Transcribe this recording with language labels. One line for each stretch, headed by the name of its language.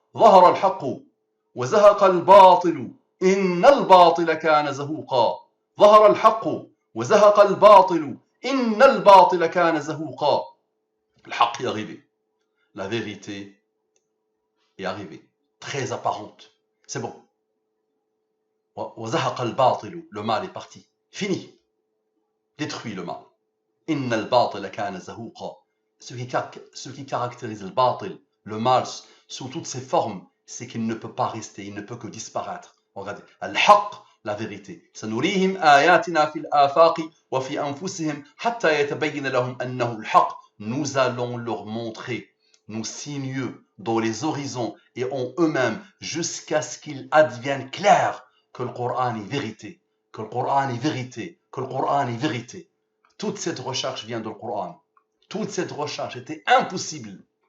Arabic: ظهر الحق وزهق الباطل إن الباطل كان زهوقا. ظهر الحق وزهق الباطل إن الباطل كان زهوقا. الحق
French: est arrivé. La vérité est arrivée. Très apparente. C'est bon.
Arabic: وزهق الباطل.
French: Le mal est parti. Fini. Détruit le mal.
Arabic: إن الباطل كان زهوقا.
French: Ce qui caractérise le batil, le mal, sous toutes ses formes, c'est qu'il ne peut pas rester, il ne peut que disparaître. Regardez, al-haq, la vérité.
Arabic: سنريهم آياتنا في الآفاق وفي أنفسهم حتى يتبين لهم أنه الحق.
French: Nous allons leur montrer nos signes dans les horizons et en eux-mêmes jusqu'à ce qu'il advienne clair que le Coran est vérité, que le Coran est vérité, que le Coran est vérité. Toute cette recherche vient du Coran. Toute cette recherche était impossible.